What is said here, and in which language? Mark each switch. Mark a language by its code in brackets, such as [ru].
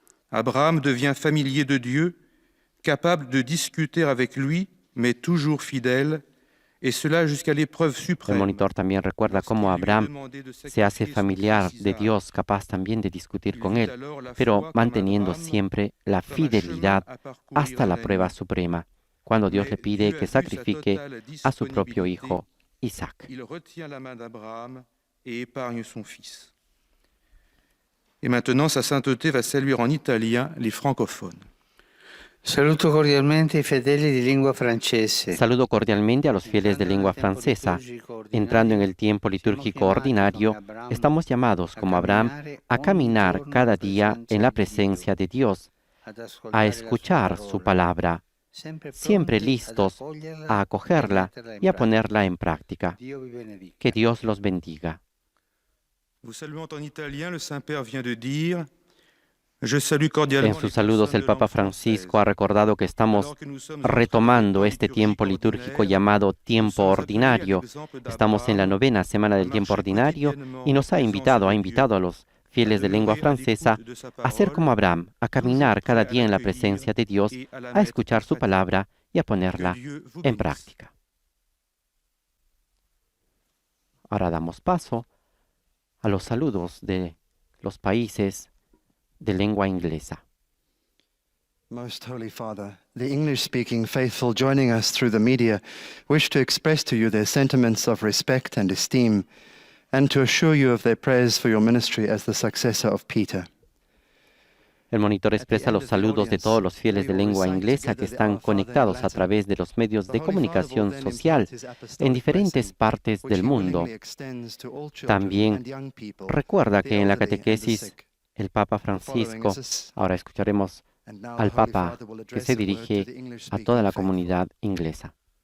[fr] Abraham devient familier de Dieu, capable de discuter avec lui, mais toujours fidèle, et cela jusqu'à l'épreuve suprême. [es] El monitor también recuerda cómo Abraham se hace familiar de Dios, capaz también de discutir con él, pero manteniendo siempre la fidelidad hasta la prueba suprema, cuando Dios le pide que sacrifique a su propio hijo, Isaac. [fr] Il retient la main d'Abraham et épargne son fils. Et maintenant, sa sainteté va saluer en italien les francophones. [it] Saluto cordialmente i fedeli di lingua francese. [es] Saludo cordialmente a los fieles de lengua francesa. Entrando en el tiempo litúrgico ordinario, estamos llamados, como Abraham, a caminar cada día en la presencia de Dios, a escuchar su palabra, siempre listos a acogerla y a ponerla en práctica. Que Dios los bendiga. [fr] Vous saluant en italien, le Saint-Père vient de dire: Je salue cordialement [es] En sus saludos el Papa Francisco ha recordado que estamos retomando este tiempo litúrgico llamado tiempo ordinario. Estamos en la 9ª semana del tiempo ordinario y nos ha invitado a los fieles de lengua francesa a ser como Abraham, a caminar cada día en la presencia de Dios, a escuchar su palabra y a ponerla en práctica. Ahora damos paso a los saludos de los países de lengua inglesa. [en] Most Holy Father, the English-speaking faithful joining us through the media wish to express to you their sentiments of respect and esteem, and to assure you of their prayers for your ministry as the successor of Peter. [es] El monitor expresa los saludos de todos los fieles de lengua inglesa que están conectados a través de los medios de comunicación social en diferentes partes del mundo. También recuerda que en la catequesis el Papa Francisco, ahora escucharemos al Papa que se dirige a toda la comunidad inglesa.